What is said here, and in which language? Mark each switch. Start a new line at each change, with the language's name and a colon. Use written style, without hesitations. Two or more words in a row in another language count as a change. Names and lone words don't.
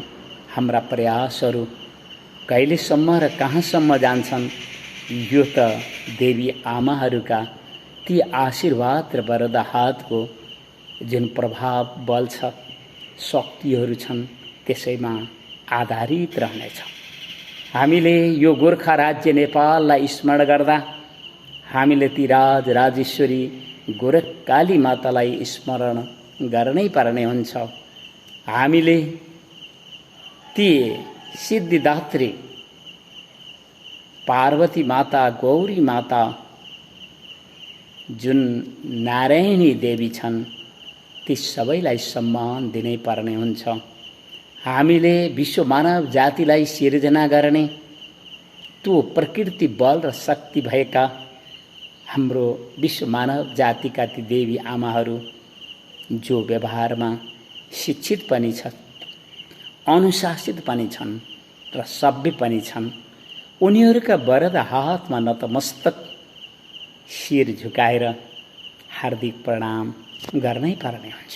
Nepali: हाम्रा प्रयासहरू कहिलेसम्म र कहाँसम्म जान्छन्, यो त देवी आमाहरूका ती आशीर्वाद र वरद हातको जुन प्रभाव बल छ, शक्तिहरू छन्, त्यसैमा आधारित रहनेछ। हामीले यो गोर्खा राज्य नेपाललाई स्मरण गर्दा हामीले ती राजेश्वरी गोरखकाली मातालाई स्मरण गर्नै पर्ने हुन्छ। हामीले ती सिद्धिदात्री पार्वती माता, गौरी माता, जुन नारायणी देवी छन्, ती सबैलाई सम्मान दिनै पर्ने हुन्छ। हामीले विश्व मानव जातिलाई सिर्जना गर्ने त्यो प्रकृति बल र शक्ति भएका हाम्रो विश्व मानव जातिका ती देवी आमाहरू जो व्यवहारमा शिक्षित पनि छन्, अनुशासित पनि छन् र सभ्य पनि छन्, उनीहरूका वरद हातमा नतमस्तक शिर झुकाएर हार्दिक प्रणाम गर्नै पर्ने हुन्छ।